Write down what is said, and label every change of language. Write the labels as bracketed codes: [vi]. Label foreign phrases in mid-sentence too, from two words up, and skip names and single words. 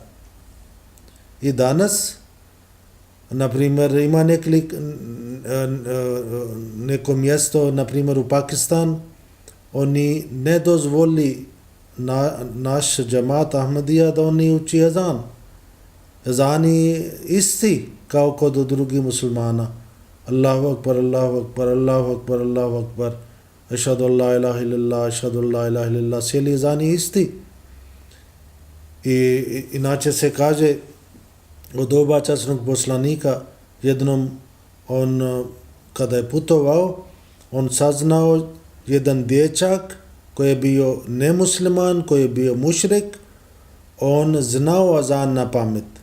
[bs] I danas, na primjer, ima neko mjesto, na primjer u Pakistan, oni ne dozvoli naš džemat Ahmadija da oni uči ezan. Ezan je isti kao kod drugih muslimana. [ar] الله أكبر، الله أكبر، الله أكبر، الله أكبر، أشهد أن لا إله إلا الله، أشهد أن لا إله إلا الله, [bs] cijeli ezan je isti. I inače se kaže od doba časnog poslanika, jednom on kada je putovao, on saznao jedan dječak koji je bio nemusliman, koji je bio mušrik, on znao azan na pamet.